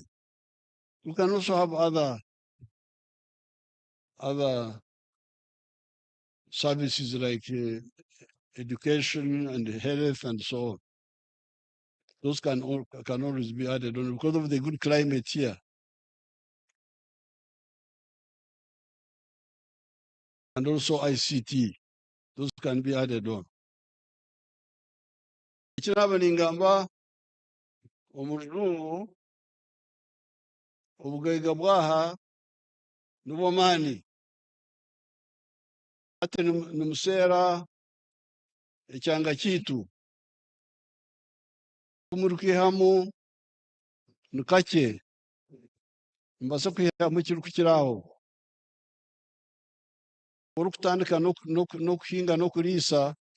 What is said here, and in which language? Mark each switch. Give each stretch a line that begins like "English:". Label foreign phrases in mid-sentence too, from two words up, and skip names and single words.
English: We can also have other services like education and health and so on. Those can always be added on because of the good climate here. And also ICT, those can be added on.
Nyankole: Ekiraba ningamba omuzungu obugaiga bwaha n'obw'amaani ate nimuseera ekyanga kiitu kumurukwihamu nikakye mbasa kwihamu ekirikukiraho orikutandika n'okuhinga n'okuriisa